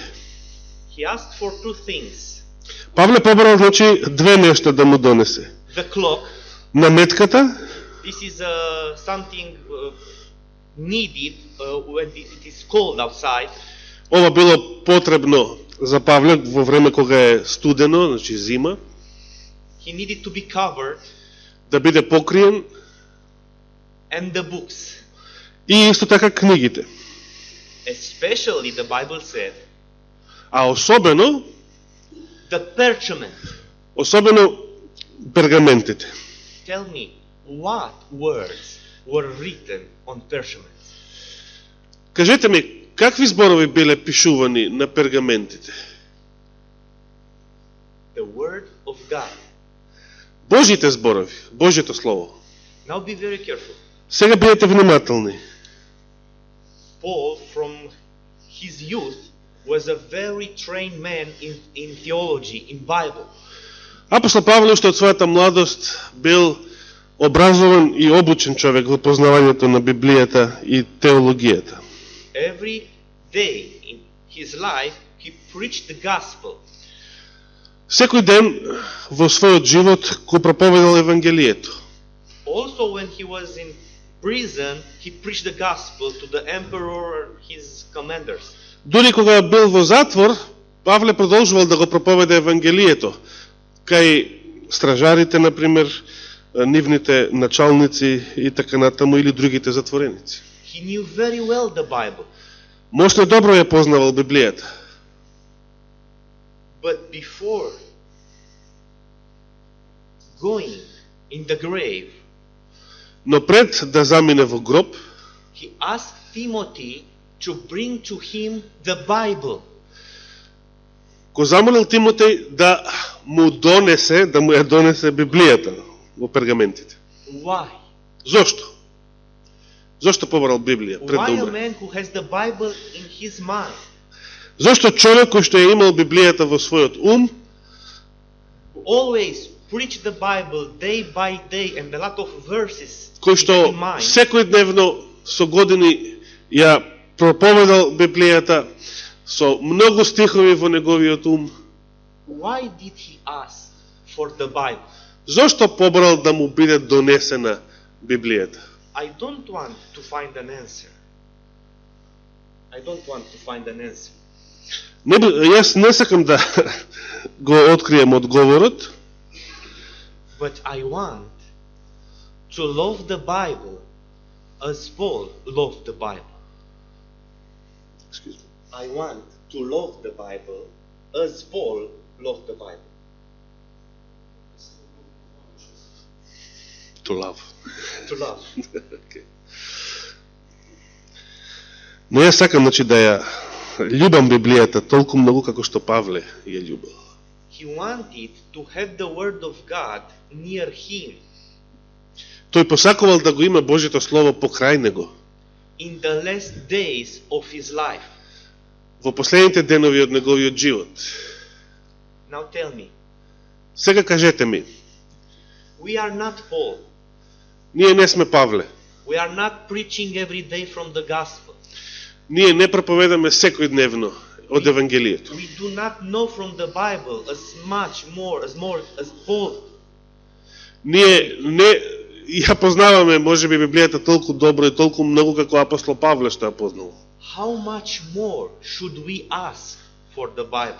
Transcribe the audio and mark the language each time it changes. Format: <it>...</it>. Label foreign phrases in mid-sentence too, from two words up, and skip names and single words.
<en>He asked for two things.</en> <mk>Павле побарал, значи, две нешта да му донесе.</mk> <en>The cloak,</en> <mk>Наметката,</mk> <en>this is something needed when it is cold outside.</en> <mk>ова било потребно за Павле во време кога е студено, значи зима,</mk> <en>He needed to be covered,</en> <mk>да биде покриен,</mk> <en>and the books.</en> <mk>и исто така книгите.</mk> <en>Especially, the Bible said,</en> <mk>А особено</mk> <en>the</en> <mk>пергаментите.</mk> <en>Tell me, what words were written on pergaments?</en> <mk>Кажете ми, какви зборови биле пишувани на пергаментите?</mk> <en>The word of God.</en> <mk>Божите зборови, Божјето слово.</mk> <en>Now be very careful.</en> <mk>Сега бидете внимателни.</mk> <en>Paul, from his youth, was a very trained man in theology, in Bible.</en> <mk>Апостол Павле уште од својата младост бил образован и обучен човек во познавањето на Библијата и теологијата.</mk> <en>Every day in his life, he preached the gospel.</en> <mk>Секој ден во својот живот го проповедал Евангелието.</mk> <en>Also, when he was in prison, he preached the gospel to the emperor, his commanders.</en> <mk>Дури кога бил во затвор, Павле продолжувал да го проповеда Евангелието кај стражарите, например, нивните началници и така натаму, или другите затвореници.</mk> <en>He knew very well the Bible.</en> <mk>Мощно добро ја познавал Библијата.</mk> <en>But before going in the grave,</en> <mk>Но пред да замине во гроб,</mk> <en>he asked Timothy to bring to him the Bible.</en> <mk>го замолил Тимотеј да му донесе, да му ја донесе Библијата во пергаментите.</mk> <en>Why?</en> <mk>Зошто? Зошто побрал Библија пред</mk> <en>Why</en> <mk>да</mk> <en>a</en> <mk>умре?</mk> <en>man who has the Bible in his mind?</en> <mk>Зошто човек кој што ја имал Библијата во својот ум,</mk> <en>Who always preach the Bible day by day and a lot of verses</en> <mk>кој што</mk> <en>in mind.</en> <mk>секојдневно со години ја проповедал Библијата со многу стихови во неговиот ум,</mk> <en>Why did he ask for the Bible?</en> <mk>зошто побрал да му биде донесена Библијата?</mk> <en>I don't want to find an answer. I don't want to find an answer.</en> <mk>Јас не сакам да го открием одговорот,</mk> <en>But I want to love the Bible as Paul loved the Bible. I want to love the Bible as Paul loved the Bible. to love. To love. Okay.</en> <mk>Но јас сакам, значи, да ја љубам Библијата толку многу како што Павле ја љубил.</mk> <en>He wanted to have the Word of God near him</en> <mk>Тој посакувал да го има Божјето Слово покрај него.</mk> <en>in the last days of his life.</en> <mk>Во последните денови од неговиот живот.</mk> <en>Now tell me,</en> <mk>Сега кажете ми,</mk> <en>we are not Paul.</en> <mk>ние не сме Павле.</mk> <en>We are not preaching every day from the gospel.</en> <mk>Ние не проповедаме секојдневно од Евангелието.</mk> <en>We do not know from the Bible as much more as Paul.</en> <mk>Ние не ја познаваме можеби Библијата толку добро и толку многу како апостол Павле што ја познал.</mk> <en>How much more should we ask for the Bible?</en>